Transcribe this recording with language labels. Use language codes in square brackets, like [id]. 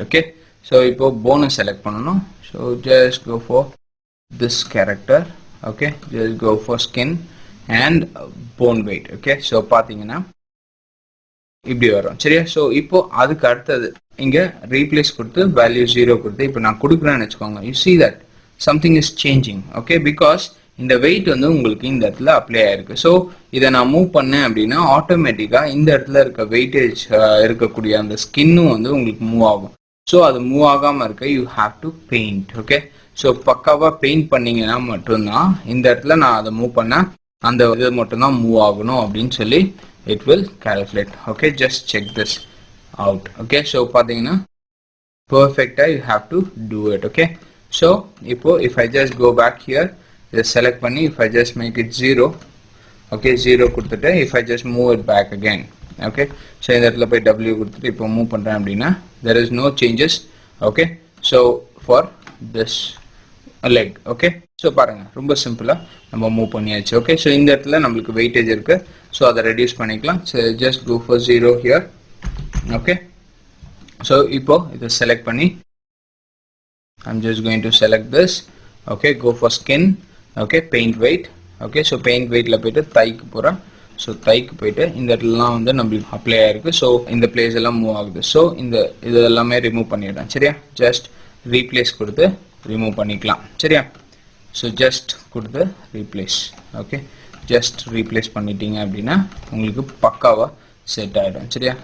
[ta] Okay so இப்போ bonus select பண்ணணும். [en] So just go for this character. Okay just go for skin and bone weight. [ta] Okay so பார்த்தீங்கன்னா இப்படி வரும். சரியா? So இப்போ அதுக்கு அடுத்தது இங்கே ரீப்ளேஸ் கொடுத்து வேல்யூ 0 கொடுத்து இப்போ நான் கொடுக்குறேன்னு வச்சுக்கோங்க. [en] You see that something is changing. [ta] okay because இந்த வெயிட் வந்து உங்களுக்கு இந்த இடத்துல அப்ளை ஆயிருக்கு. ஸோ இதை நான் மூவ் பண்ணேன் அப்படின்னா ஆட்டோமேட்டிக்காக இந்த இடத்துல இருக்க வெயிட்டேஜ் இருக்கக்கூடிய அந்த ஸ்கின்னும் வந்து உங்களுக்கு மூவ் ஆகும். ஸோ அது மூவ் ஆகாமல் இருக்க [en] You have to paint. [ta] Okay so பக்காவாக பெயிண்ட் பண்ணிங்கன்னா மட்டும்தான் இந்த இடத்துல நான் அதை மூவ் பண்ணேன் அந்த இது மட்டும்தான் மூவ் ஆகணும் அப்படின்னு சொல்லி [en] it will calculate. okay just check this out. okay so பாத்தீங்கன்னா perfect you have to do it. okay so இப்போ if I just go back here just select பண்ணி if I just make it 0. okay 0 கொடுத்துட்டு if I just move it back again. [ta] okay so இந்த இடத்துல போய் W கொடுத்துட்டு இப்போ move பண்றேன் அப்படின்னா [en] there is no changes. okay so for this leg. [ta] okay so பாருங்க ரொம்ப சிம்பிளா நம்ம மூவ் பண்ணியாச்சு. okay so இந்த இடத்துல நம்மளுக்கு வெயிட்டேஜ் இருக்கு. so அதை ரெடியூஸ் பண்ணிக்கலாம். [en] so just go for 0 here. okay so [ta] இப்போ இதை செலக்ட் பண்ணி [en] I'm just going to select this. okay go for skin. okay paint weight. [ta] okay so paint weightல போயிட்டு தைக்கு போறேன். ஸோ தைக்கு போயிட்டு இந்த இடத்துலலாம் வந்து நம்மளுக்கு அப்ளை ஆயிருக்கு. ஸோ இந்த பிளேஸ் எல்லாம் மூவ் ஆகுது. ஸோ இந்த இது எல்லாமே ரிமூவ் பண்ணிடுறேன். சரியா? ஜஸ்ட் ரீப்ளேஸ் கொடுத்து ரிமூவ் பண்ணிக்கலாம். சரியா? ஸோ ஜஸ்ட் கொடுத்து ரீப்ளேஸ். ஓகே ஜஸ்ட் ரீப்ளேஸ் பண்ணிட்டீங்க அப்படின்னா உங்களுக்கு பக்காவாக செட் ஆகிடும். சரியா?